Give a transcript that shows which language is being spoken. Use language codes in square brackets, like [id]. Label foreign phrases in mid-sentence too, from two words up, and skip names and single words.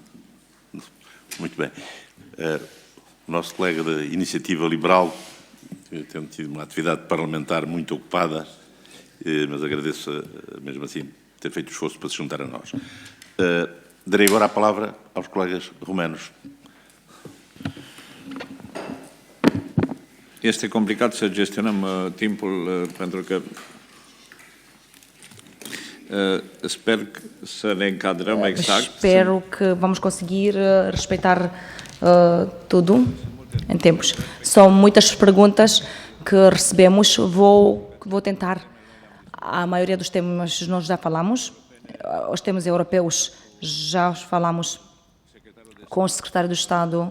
[pt] Muito bem. O nosso colega da Iniciativa Liberal, tendo tido uma atividade parlamentar muito ocupada, mas agradeço, mesmo assim, ter feito o esforço para se juntar a nós. Darei agora a palavra aos colegas romanos. [ro] Este complicat să gestionăm timpul pentru că sper să ne încadrăm exact. [pt] Espero que vamos conseguir respeitar tudo em tempos. São muitas perguntas que recebemos. Vou tentar. A maioria dos temas nós já falamos. Os temas europeus já os falamos com o secretário do Estado.